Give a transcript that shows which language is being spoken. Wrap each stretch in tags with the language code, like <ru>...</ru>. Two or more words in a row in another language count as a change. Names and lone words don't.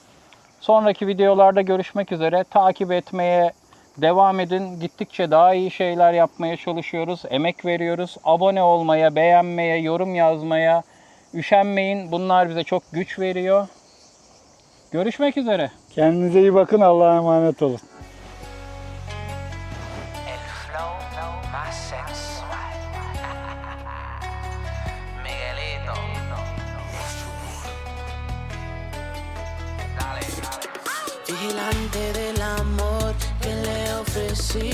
<tr>Sonraki videolarda görüşmek üzere. Takip etmeye devam edin. Gittikçe daha iyi şeyler yapmaya çalışıyoruz. Emek veriyoruz. Abone olmaya, beğenmeye, yorum yazmaya üşenmeyin. Bunlar bize çok güç veriyor. Görüşmek üzere. Kendinize iyi bakın. Allah'a emanet olun.</tr> <es>El flow más sensual. Miguelito. Dale. Vigilante del amor que le ofrecí.</es>